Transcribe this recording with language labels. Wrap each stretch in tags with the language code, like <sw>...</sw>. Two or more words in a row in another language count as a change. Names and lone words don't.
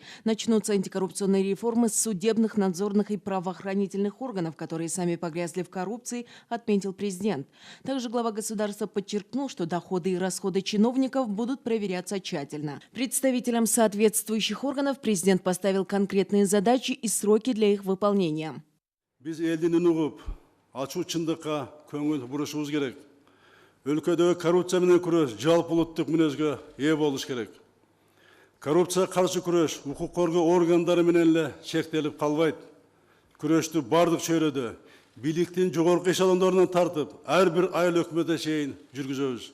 <ru>Начнутся антикоррупционные реформы с судебных, надзорных и правоохранительных органов, которые сами погрязли в коррупции, отметил президент. Также глава государства подчеркнул, что доходы и расходы чиновников будут проверяться тщательно. Представителям соответствующих органов президент поставил конкретные задачи и сроки для их выполнения.</ru> <ky>Ачуу чындыкка көңүл бурушубуз керек. Өлкөдөгү коррупция менен күрөш жалпы улуттук мүнөзгө ээ болуш керек. Коррупцияга каршы күрөш укук коргоо органдары менен эле чектелип калбайт. Күрөштү бардык чөйрөдө бийликтин жогорку эшелондорунан тартып, ар бир айыл өкмөтүнө чейин жүргүзөбүз.</ky>